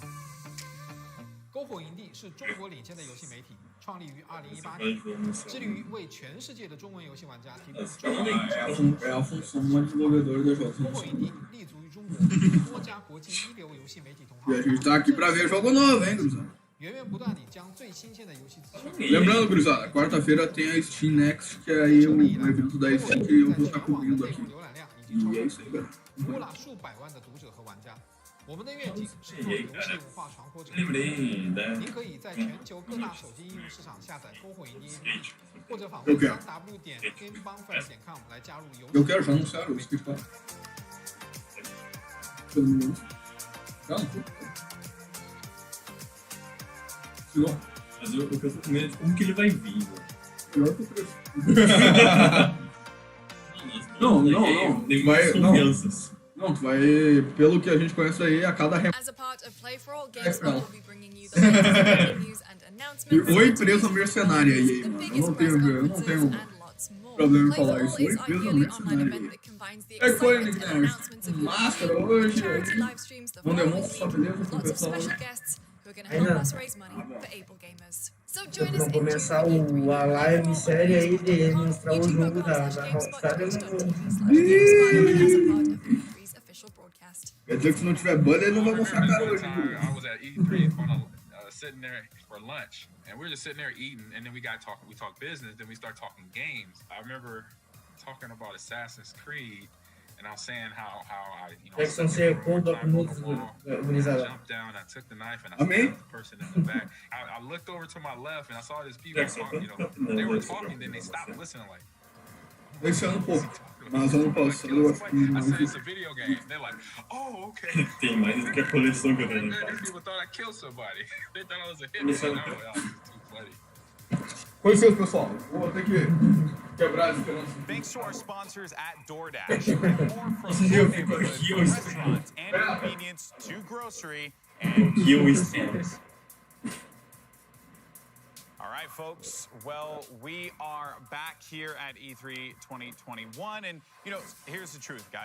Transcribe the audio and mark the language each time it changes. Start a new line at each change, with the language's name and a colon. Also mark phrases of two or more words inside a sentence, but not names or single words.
Chinese: 篝火营地是中国领先的游戏媒体，创立于2018年，致力于为全世界的中文游戏玩家提供专业的知识。
Portuguese: É a função do desenvolvedor da jogos.
Chinese: 篝火营地立足于中国，多家国际一流游戏媒体同
Portuguese: E a
Chinese: 行，
Portuguese: gente tá aqui pra ver jogo novo, hein, gurizada?
Chinese: 源源不断地将最新鲜的游戏资讯。
Portuguese: Lembrando, gurizada, quarta-feira tem a Steam Next, que é aí o evento da Steam que eu vou estar cobrindo aqui.
Chinese: 浏览量已经超
Portuguese: E é
Chinese: 过
Portuguese: isso aí, galera.
Chinese: 服务了数百万的读者和玩家。我们的愿景是做游戏文化传播者。
Portuguese: Lembrei da
Chinese: 您可以在全球各大手机应用市场下载篝火营地 APP， 或者访问 www.gamebonfire.com 来加入游戏。
Portuguese: Eu quero já anunciar o Street Fighter. Pelo menos. Calma. Senão, Mas o que eu tô com medo é de como que ele vai vir, né? melhor que o preço. Não, Vai, vai, não. confianças. Não, tu vai, pelo que a gente conhece aí, a cada
English: As a part of Play for All, GameSpot
Portuguese: não.
English: will be bringing you the latest news and announcements.
Portuguese: Ou empresa mercenária aí, mano. Eu não tenho problema em falar isso. Ou empresa mercenária aí. É coisa, né? Máscara hoje, não demonstra sua beleza pro pessoal. Vamos começar a live série aí de mostrar o jogo da Rockstar. Quer dizer que se não tiver banda, ele não vai mostrar a cara hoje.
English: I was at E3 sitting there for lunch, and we were just sitting there eating, and then we talked business, then we start talking games. I remember talking about Assassin's Creed, and I was saying how I
Portuguese: Jackson, você conta minutos, gurizada.
English: jumped down, I took the knife, and I stabbed the person in the back. I looked over to my left, and I saw these people talking, they were talking, then they stopped listening, like,
Portuguese: Deixando um pouco. Mas ano passado
English: I said it's a video game. They're like, oh, okay.
Portuguese: Tem mais do que a coleção que eu tenho.
English: These people thought I killed somebody. They thought I was a hitman. I was like, oh, this is too funny.
Portuguese: Com licença, pessoal. Vou ter que quebrar as esperanças.
English: Thanks to our sponsors at DoorDash. More from your neighborhood, from restaurants and convenience to grocery and stores. All right, folks. Well, we are back here at E3 2021, and here's the truth, guys.